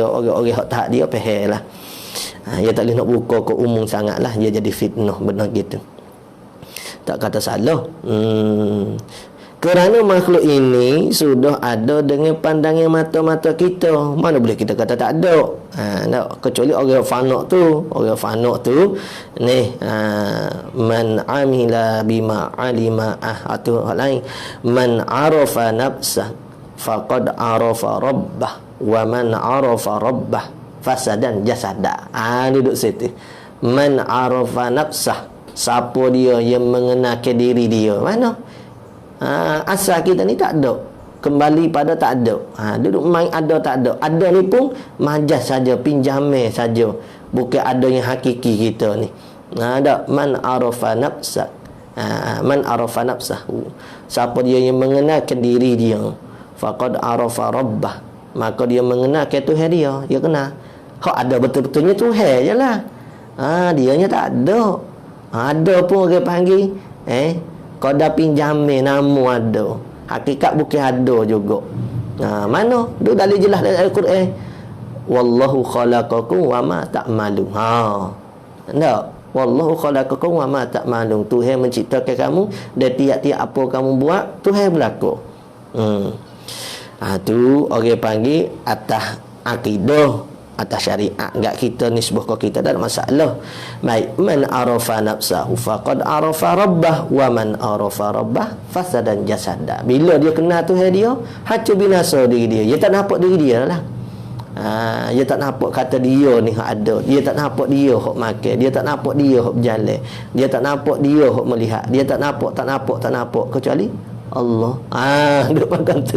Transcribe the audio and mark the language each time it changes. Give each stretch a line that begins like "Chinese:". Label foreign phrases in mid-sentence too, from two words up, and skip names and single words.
Malay: Orang-orang hak tahap dia faham lah. Dia tak boleh nak buka ke umum sangatlah, dia jadi fitnah benar gitu. Tak kata salah. Kerana makhluk ini sudah ada dengan pandangan mata-mata kita. Mana boleh kita kata tak ada. Kecuali orang fanuk tu. Orang fanuk tu
Arabic: من عمل بما علم
Malay: atau hal lain.
Arabic: من عرف نفسه فقد عرف ربه ومن عرف ربه فسد جسده.
Malay: Duduk situ.
Arabic: من عرف نفسه,
Malay: siapa dia yang mengenal diri dia. Mana? Asal kita ni tak ada, kembali pada tak ada. Duduk main ada tak ada. Ada ni pun majaz saja, pinjaman saja, bukan ada yang hakiki kita ni.
Arabic: Ada من عرف نفسه من عرف نفسه,
Malay: siapa dia yang mengenalkan diri dia,
Arabic: فقد عرف ربه,
Malay: maka dia mengenalkan Tuhan dia. Dia kenal hak ada betul-betulnya Tuhan je lah. Dianya tak ada. Ada pun orang panggil kau dah pinjamin nama ada, hakikat bukan ada juga. Mana? Itu dalil jelas dari Al-Quran.
Arabic: والله خلقكم وما تعملون.
Malay: Tak?
Arabic: والله خلقكم وما تعملون.
Malay: Tuhan menciptakan kamu dan tiap-tiap apa kamu buat Tuhan berlaku. Tu orang panggil atas akidah, atas syariat. Enggak kita nisbah ke kita, tak ada masalah. Baik,
Arabic: من عرف نفسه فقد عرف ربه ومن عرف ربه فسد جسده.
Malay: Bila dia kenal Tuhan dia, hancur binasa diri dia. Dia tak nampak diri dia lah. Dia tak nampak kata dia ni hak ada. Dia tak nampak dia hak makan. Dia tak nampak dia hak berjalan. Dia tak nampak dia hak melihat. Dia tak nampak kecuali Allah. Duk makan tu.